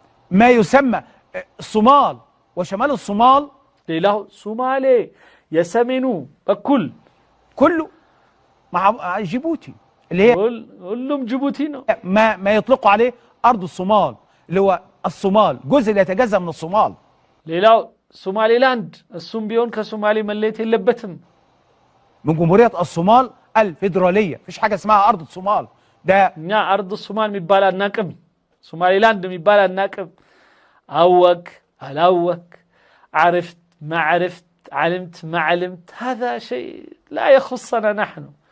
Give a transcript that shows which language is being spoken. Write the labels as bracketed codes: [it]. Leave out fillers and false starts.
[ar] ما يسمى الصومال وشمال الصومال [am] ሌላው ሶማሌ የሰሜኑ በኩል [ar] كله مع جيبوتي اللي هي كلهم جيبوتينو ما يطلقوا عليه أرض الصومال، اللي هو الصومال، جزء اللي يتجزأ من الصومال. [am] ሌላው ሶማሌላንድ እሱም ቢሆን ከሶማሌ መለየት የለበትም [ar] من جمهورية الصومال الفيدرالية، مفيش حاجة اسمها أرض الصومال. ده [am] እኛ አርድ ሶማል የሚባል አናቅም ሶማሌላንድ የሚባል አናቅም አወክ አላወክ [ar] عرفت ما عرفت علمت ما علمت هذا شيء لا يخصنا نحن